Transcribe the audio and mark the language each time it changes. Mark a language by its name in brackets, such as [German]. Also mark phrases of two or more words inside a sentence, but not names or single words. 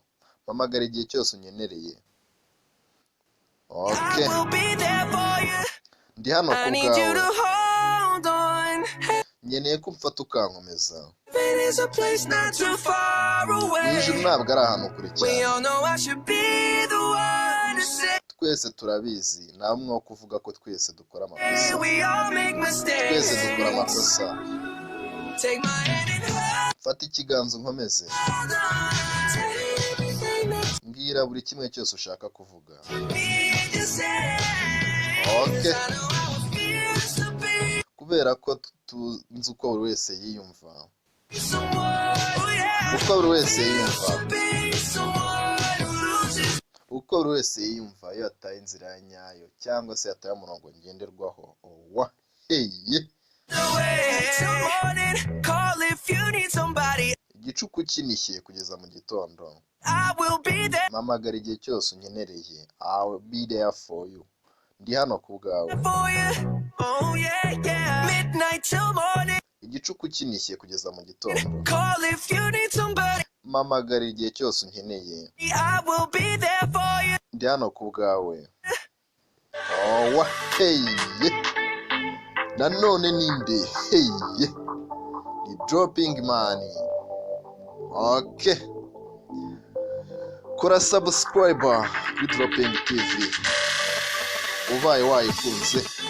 [Kinyarwanda] Mamagara igihe cyose unyenereye. [English] Okay. I will be there for you. [Kinyarwanda] Ndi hano [English] I [Kinyarwanda] ku [English] need you to [Kinyarwanda] bwawe. [English] hold on. [Kinyarwanda] Nkeneye ko umfata ukankomeza. [English] Heaven is a place not too far [Kinyarwanda] Mu [English] away. [Kinyarwanda] ijuru ntabwo ari ahantu kure [English] We [Kinyarwanda] cyane. [English] all know I should be the one to say [Kinyarwanda] Twese turabizi, namwe wo kuvuga ko twese dukora amakosa. [English] we all make [Kinyarwanda] Twese dukora [English] mistakes. [Kinyarwanda] amakosa. [English] Take my hand and hold [Kinyarwanda] Fata ikiganza unkomeze. [English] on. Tell me everything that [Kinyarwanda] Mbwira buri kimwe cyose ushaka kuvuga. [English] you need to say. Okay. I know how it feels to be [Kinyarwanda] Kubera ko tunzi uko buri wese yiyumva. [English] someone. Yeah. [Kinyarwanda] Uko buri wese yiyumva. [English] Be someone who loses [Kinyarwanda] Uko buri wese yiyumva iyo ataye inzira ya nyayo cyangwa se yataye umurongo ngenderwaho. Owa heye [English] the way. Till morning. Call if you need somebody. [Kinyarwanda] igicuku kinishye kugeza mu gitondo. [English] I will be there [Kinyarwanda] Mamagara igihe cyose unyenereye. [English] I'll be there for you. [Kinyarwanda] Ndi hano ku bwawe. [English] for you. Oh yeah, yeah. Midnight till morning. [Kinyarwanda] Igicuku kinishye kugeza mu gitondo. [English] Call if you need somebody. [Kinyarwanda] Mamagara igihe cyose unkeneye. [English] I will be there for you. [Kinyarwanda] Ndi hano ku bwawe. Owa heye nanone ninde? Hey, ni Dropping Man. Okay, kora subscribe kuri Dropping TV ubaye wayikunze.